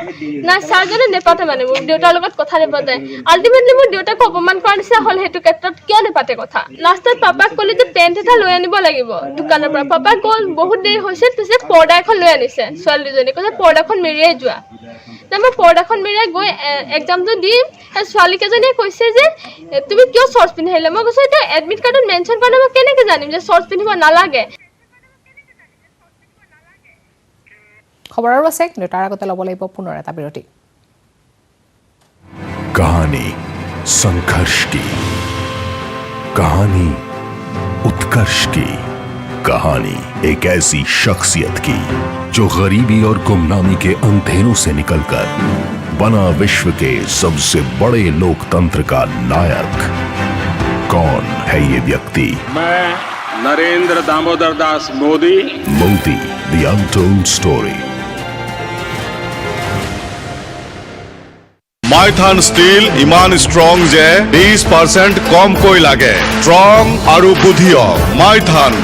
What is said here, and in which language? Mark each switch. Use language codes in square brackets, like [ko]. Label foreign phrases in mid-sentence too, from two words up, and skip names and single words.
[as] নাই ছাৰজনে নেপাতে মানে মোৰ দেউতাৰ লগত কথা নেপাতে আল্টিমেটলি মোৰ দেউতাক অপমান কৰাৰ নিচিনা হ'ল সেইটো ক্ষেত্ৰত কিয় নেপাতে কথা লাষ্টত পাপাক ক'লে যে পেণ্ট এটা লৈ আনিব লাগিব দোকানৰ পৰা পাপাই গ'ল বহুত দেৰি হৈছে পিছে পৰ্দা এখন লৈ আনিছে ছোৱালীজনী কৈছে পৰ্দাখন মেৰিয়াই যোৱা মই পৰ্দাখন মেৰিয়াই গৈ এক্সামটো দিম সেই ছোৱালীকেইজনীয়ে কৈছে যে তুমি কিয় চৰ্টছ পিন্ধি আহিলা মই কৈছোঁ এতিয়া এডমিট কাৰ্ডত মেনশ্যন কৰা নাই মই কেনেকৈ জানিম যে চৰ্টছ পিন্ধিব নালাগে খবৰ আৰু আছে কিন্তু তাৰ আগতে ল'ব লাগিব পুনৰ এটা বিৰতি [hi] कहानी संघर्ष की, कहानी उत्कर्ष की, कहानी एक ऐसी शख्सियत की जो गरीबी और गुमनामी के अंधेरों से निकलकर बना विश्व के सबसे बड़े लोकतंत्र का नायक। कौन है ये व्यक्ति? मैं नरेंद्र दामोदर दास मोदी। मोदी, द अनटोल्ड स्टोरी। [as] মাইথান ষ্টিল ইমান ষ্ট্ৰং যে 20% কমকৈ লাগে। ষ্ট্ৰং আৰু বুদ্ধিয়ক মাইথান।